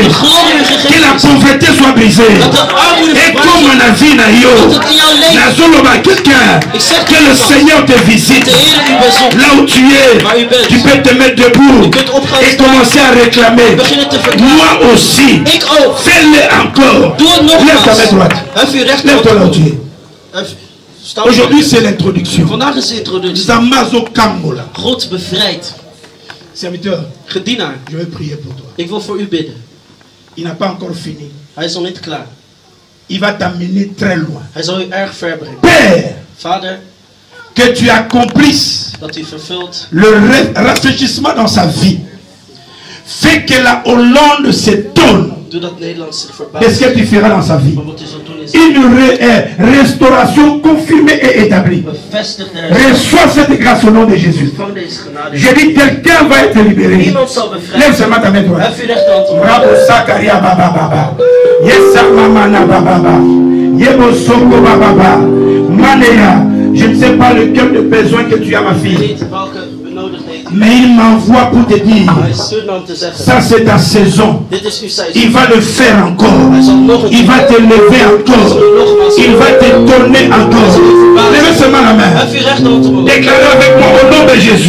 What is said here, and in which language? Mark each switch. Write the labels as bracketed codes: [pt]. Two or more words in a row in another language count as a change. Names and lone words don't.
[fr] Que la pauvreté soit brisée. Et comme on a vu quelqu'un, que le Seigneur te visite. Là où tu es, tu peux te mettre debout et commencer à réclamer. Moi aussi, fais-le encore. Lève ta main droite. Lève-toi là où tu es. Aujourd'hui, c'est l'introduction. Zamazo Kambola. [nl] God bevrijdt. [fr] Serviteur, [nl] gedienaar, [fr] je vais prier pour toi. [nl] Ik wil voor u bidden. [fr] Il n'a pas encore fini. [nl] Hij is nog niet klaar. [fr] Il va t'amener très loin. [nl] Hij zal u erg ver brengen. [fr] Père, [nl] Vader, [fr] que tu accomplisses le rafraîchissement dans sa vie. Fais que la Hollande s'étonne de ce que tu feras dans sa vie. Une restauration confirmée et établie. Reçois cette grâce au nom de Jésus. Je dis, quelqu'un va être libéré. Lève seulement ta main droite. Bravo Sakaria Baba Baba. Yesa Mamana Baba Baba. Yebo Soko Baba Baba. Manéa, je ne sais pas lequel de besoin que tu as, ma fille. Mais il m'envoie pour te dire, ça c'est ta saison. Il va le faire encore. Il va te lever encore. Il va te donner encore. Levez seulement la main. Déclarez avec moi au nom de Jésus.